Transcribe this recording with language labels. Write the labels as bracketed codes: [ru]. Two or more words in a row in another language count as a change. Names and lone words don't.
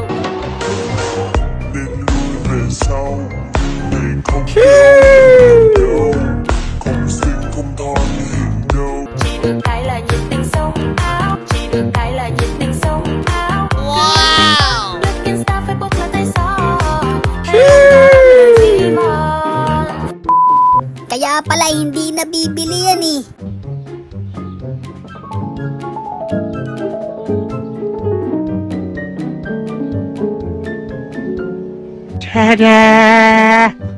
[vi] Nên lui về sau, để không đâu, không xinh không thon như hình đâu. Chỉ được cái là nhiệt tình sống áo, chỉ được cái là nhiệt tình sống áo. Wow! Lướt Insta Facebook là tay gió. [tl] Kaya pala hindi nabibili yan eh. Ta-da!